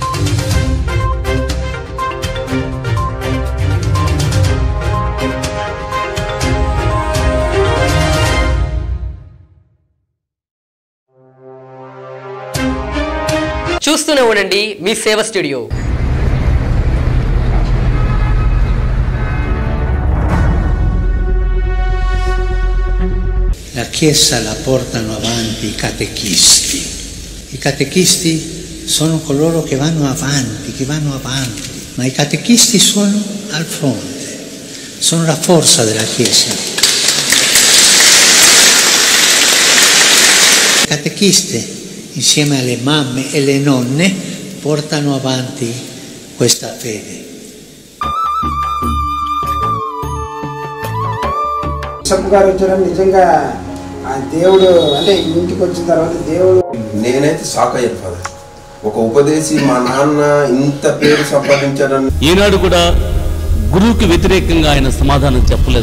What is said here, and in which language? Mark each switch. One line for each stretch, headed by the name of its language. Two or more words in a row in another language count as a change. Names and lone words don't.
Telugu: చూస్తూనే ఉండండి మీ సేవ స్టూడియో.
Italian: La Chiesa la portano avanti i catechisti. I catechisti sono coloro che vanno avanti, ma i catechisti sono al fronte, sono la forza della Chiesa. Le catechiste, insieme alle mamme e le nonne, portano avanti questa fede.
Telugu: గారు వచ్చారు. నిజంగా ఆ దేవుడు అంటే ఇంటికి వచ్చిన తర్వాత దేవుడు నేనైతే షాక్ అయ్యాను ఫాదర్. ఒక ఉపదేశి మా నాన్న ఇంత పేరు సంపాదించాడని. ఈనాడు కూడా గురువుకి వ్యతిరేకంగా ఆయన సమాధానం చెప్పలేదు.